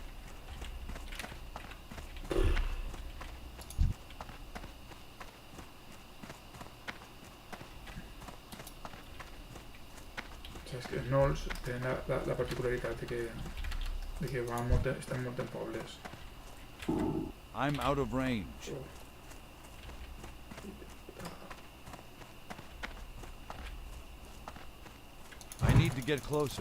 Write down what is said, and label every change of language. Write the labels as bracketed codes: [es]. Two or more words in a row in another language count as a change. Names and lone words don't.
[ca] Saps que els Gnolls tenen la particularitat de que estan molt en pobles. [en] I'm out of range. I need to get closer.